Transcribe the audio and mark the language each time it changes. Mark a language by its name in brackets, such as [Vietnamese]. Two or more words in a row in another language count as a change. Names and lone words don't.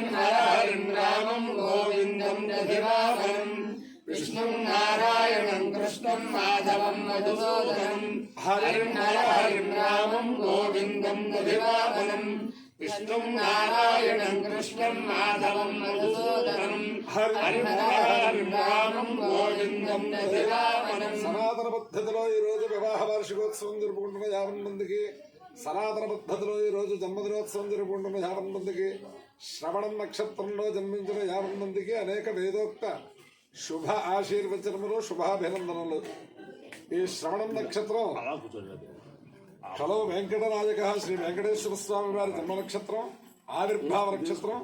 [Sanskrit] हर हरिं रामं गोविंदं दधिवाहनं विष्णु नारायणं कृष्णं माधवं मधुसूदनं हरिं हर हरिं रामं गोविंदं दधिवाहनं विष्णु नारायणं कृष्णं माधवं मधुसूदनं हरिं हर हरिं रामं गोविंदं दधिवाहनं [Telugu] సనాతన పద్ధతిలో ఈ రోజు వివాహ వార్షికోత్సవం జరుపుకుంటున్న 50 మందికి సనాతన పద్ధతిలో ఈ రోజు జన్మదినోత్సవం జరుపుకుంటున్న 50 మందికి శ్రవణం నక్షత్రంలో జన్మించిన 50 మందికి అనేక వేదోక్త శుభ ఆశీర్వచనములు శుభాభినందనలు। ఈ శ్రవణం నక్షత్రం కలో వెంకటరాజక శ్రీ వెంకటేశ్వర స్వామి వారి జన్మ నక్షత్రం, ఆవిర్భావ నక్షత్రం।